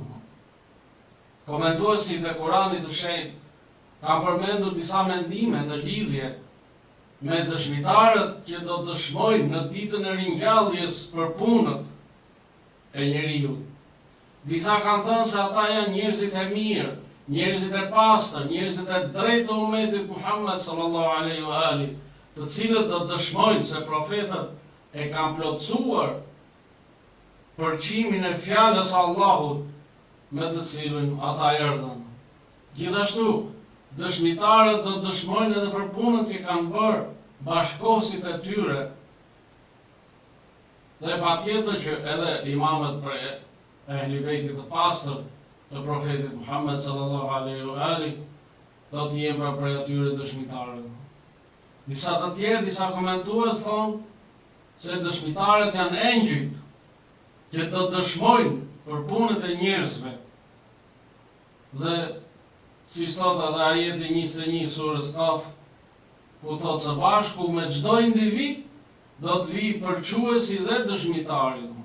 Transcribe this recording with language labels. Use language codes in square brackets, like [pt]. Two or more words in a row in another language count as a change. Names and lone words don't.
[sq] Komentuesit e Kuranit të Shenjtë kanë përmendur disa mendime në lidhje me dëshmitarët që do dëshmojnë në ditën e ringjalljes për punët e njeriut. Disa kanë thënë se ata janë njerëzit e mirë, njerëzit e pastër, njerëzit e drejtë të umetit Muhammed [ar] صلى الله عليه وآله, [sq] të cilët do dëshmojnë se profetët e kanë plotësuar përqimin e fjalës Allahut me të cilën ata erdhën. Gjithashtu, dëshmitarët do dëshmojnë edhe për punët që kanë bërë bashkohësit e tyre. Dhe patjetër që edhe imamet për ehli bejtit të pastër të profetit Muhammed [ar] صلى الله عليه وآله [sq] do të jenë për atyre dëshmitarët. Disa të tjerë, disa komentues thonë se dëshmitarët janë engjëjt që do dëshmojnë për punët e njerëzve. Dhe si thot edhe ajeti 21 surës Kaf, ku thot së bashku me çdo individ do të vijë përquesi dhe dëshmitari.